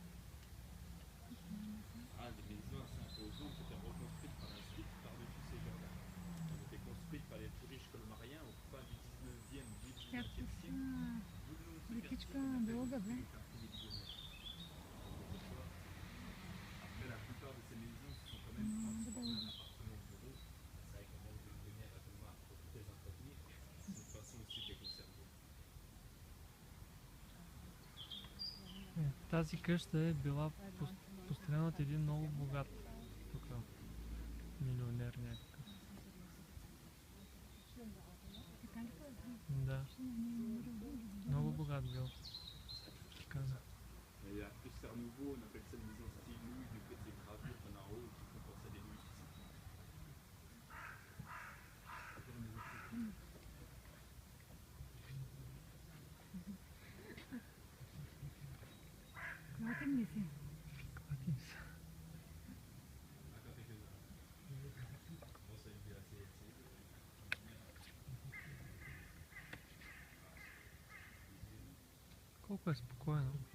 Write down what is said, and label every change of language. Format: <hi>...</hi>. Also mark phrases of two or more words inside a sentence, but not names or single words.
<fr>Ah, des maisons assez imposantes qui étaient reconstruites par la suite par-dessus ces jardins. Elles étaient construites par les plus riches colmariens au fin du 19e, début du 20e</fr> <bg>Както</bg> <fr>siècle.</fr> <bg>са лекичка дълга, бе.</bg> <fr>Après, la plupart de ces maisons se sont quand même transformées en appartements bureaux. C'est vrai qu'on manque de lumière à devoir pour les entretenir. C'est une façon aussi de les conserver.</fr> <bg>Тази къща е била построена от един много богат тук милионер някакъв. Да. Много богат бил. Каза.</bg> <fr>Et après, c'est à nouveau, on appelle ça une maison style Louis, du fait des gravures qu'on a en haut qui font penser à des Louis.</fr> <bg>Клатим ли се? Клатим се. Колко е спокойно.</bg>